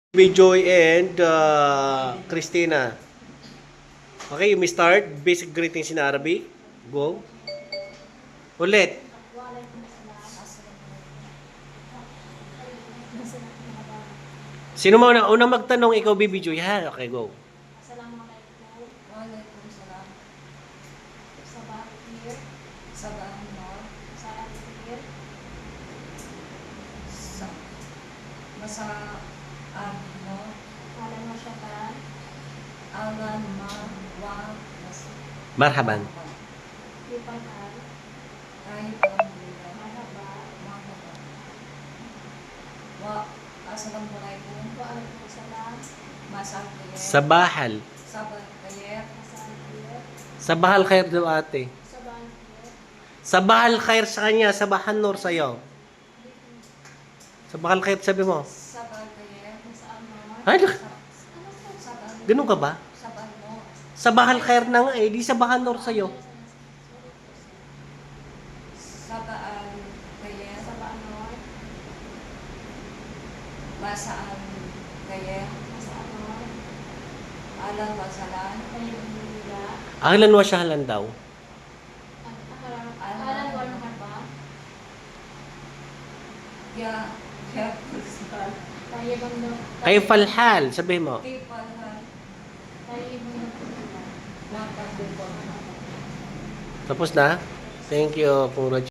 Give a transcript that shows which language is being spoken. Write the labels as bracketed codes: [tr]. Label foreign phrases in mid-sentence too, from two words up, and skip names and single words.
[en] Joy and Christina. Okay, you may start. Basic greetings in Arabic. Go. [tl] Ulit. Sino mo unang magtanong? Ikaw, Baby Joy. Ha? Okay, go. [ar] السلام عليكم. وعليكم السلام. صباح الخير. صباح النور. ساعة خير. مساء ano? أهلا و شعبان. أهلا ما و Marhaban. Lipanan. Kahit الحمد لله. مرحبا. مرحبا. والسلام عليكم. وعليكم السلام. مساء الخير. Sabahal. صباح الخير. مساء الخير. صباح الخير daw ate. صباح الخير. صباح الخير [tl] sa kanya. [ar] صباح النور sa'yo. صباح الخير [tl] sabi mo. [ar] صباح الخير. مساء ano? Ay, Sabah. [tl] ganun ka ba? [ar] Sabah no. صباح الخير [tl] na nga eh. Di [ar] صباح النور [tl] sa'yo. [ar] صباح الخير. Sabah no. مساء الخير. Masaan no. أهلا والسلام. الحمد لله. أهلا وسهلا daw. أهلا و مرحبا. يا كسل. Tayyibang no. كيف الحال. [tl] Sabi mo. [ar] Kipalhan. Tayyibang no. Wakad [tl] din po. Tapos na? [en] Thank you. [tl] Puro